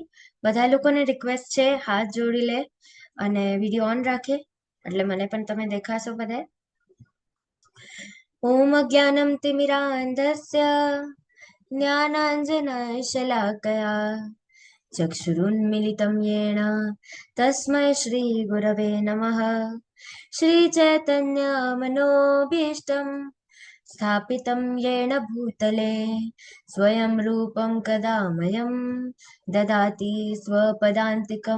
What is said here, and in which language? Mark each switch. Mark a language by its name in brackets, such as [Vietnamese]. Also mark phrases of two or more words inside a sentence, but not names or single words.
[Gujarati] બધા લોકોને રિક્વેસ્ટ છે હાથ જોડી લે અને વિડીયો ઓન રાખે, એટલે મને પણ તમે દેખાશો બધા. [Sanskrit] ઓમ અજ્ઞાનમ તિમિરાંધસ્ય જ્ઞાનાંજનશલાકયા ચક્ષુરુન્મિલિतं येन तस्मै श्रीगुरवे नमः. श्रीचैतन्यमनोभीष्टं स्थापितं येन भूतले स्वयं रूपं कदा मह्यं ददाति स्वपदान्तिकं.